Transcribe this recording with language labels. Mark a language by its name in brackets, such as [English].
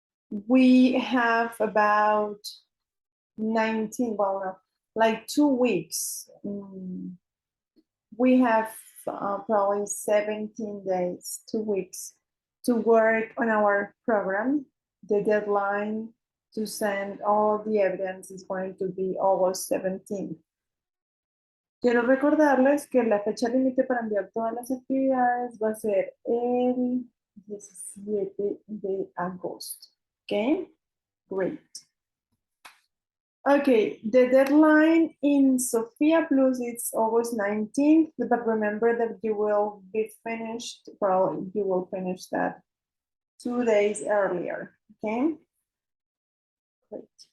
[English] We have about 19, well, no, like 2 weeks. We have probably 17 days, 2 weeks to work on our program. The deadline to send all the evidence is going to be August 17th. [Spanish] Quiero recordarles que la fecha límite para enviar todas las actividades va a ser el 17 de agosto. [English] Okay, great. Okay, the deadline in Sophia Plus is August 19th, but remember that you will be finished, probably you will finish that 2 days earlier, okay? Great.